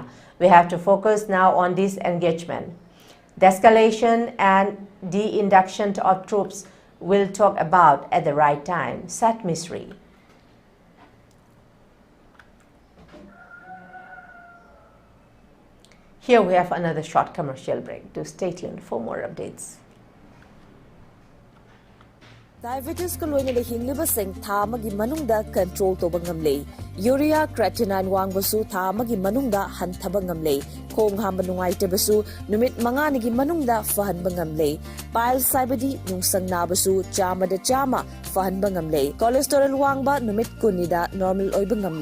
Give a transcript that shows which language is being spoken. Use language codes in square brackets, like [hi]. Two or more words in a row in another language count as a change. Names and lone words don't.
[en] We have to focus now on this engagement. The escalation and de-induction of troops will talk about at the right time, said Misri. Here we have another short commercial break. Do stay tuned for more updates. [mni] Diabetes ko loina le hingliba sing tha magi manungda control to bangam le [en] urea creatinine [mni] wangbasu tha magi manungda hanthaba ngam le khong hamba nungai te basu numit manga nigi manungda fahan bangam le pile saibadi nungsang na basu chama da chama fahan bangam le cholesterol wangba numit kunida normal oi bangam